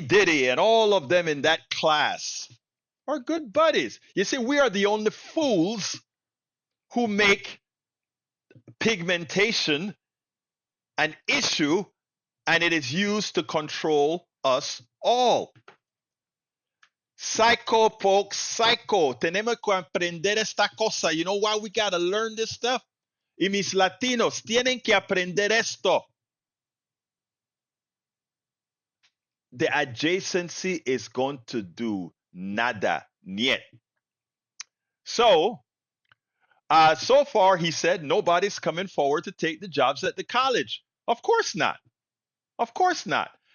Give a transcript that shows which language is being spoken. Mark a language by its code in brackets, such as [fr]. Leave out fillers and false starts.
[en] Diddy and all of them in that class are good buddies. You see, we are the only fools who make pigmentation an issue, and it is used to control us all. Psycho, folks, psycho. [es] Tenemos que aprender esta cosa. [en] You know why we got to learn this stuff? [es] Y mis latinos tienen que aprender esto. [en] The adjacency is going to do nada, niet. So far, he said nobody's coming forward to take the jobs at the college. Of course not. Of course not.